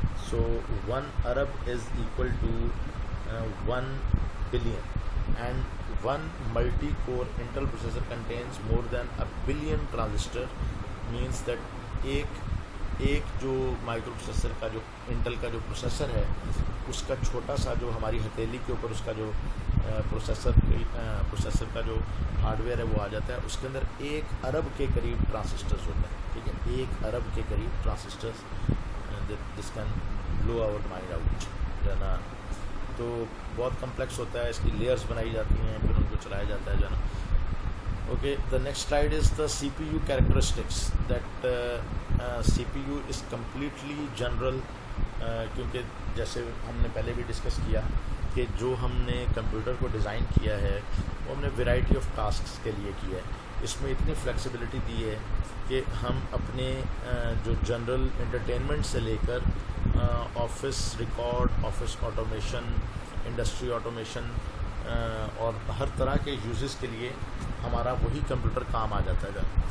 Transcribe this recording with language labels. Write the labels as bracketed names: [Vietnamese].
[English] So 1 Arab is equal to 1 billion. and one multi-core Intel processor contains more than a billion transistor, means that [Urdu] ایک جو micro processor کا جو until کا جو processor ہے اس کا چھوٹا سا جو ہماری ہتھیلی کے اوپر اس کا جو پروسیسر کا جو ہارڈ ویئر ہے وہ آ جاتا ہے. اس کے اندر 1 ارب کے قریب ٹرانسسٹرز ہوتے ہیں. ٹھیک ہے, 1 ارب کے قریب ٹرانسسٹرز, [English] this can blow our mind out, [Urdu] جو ہے نا. تو بہت کمپلیکس ہوتا ہے, اس کی لیئرز بنائی جاتی ہیں, پھر ان کو چلایا جاتا ہے, جو ہے نا. [English] Okay, the next slide is the CPU characteristics. That CPU is completely general, [Urdu] کیونکہ جیسے ہم نے پہلے بھی ڈسکس کیا کہ جو ہم نے کمپیوٹر کو ڈیزائن کیا ہے وہ ہم نے ویرائٹی آف ٹاسکس کے لیے کیا ہے. اس میں اتنی فلیکسیبلٹی دی ہے کہ ہم اپنے جو جنرل انٹرٹینمنٹ سے لے کر office record, office automation, industry automation اور ہر طرح کے یوزز کے لیے ہمارا وہی کمپیوٹر کام آ جاتا ہے.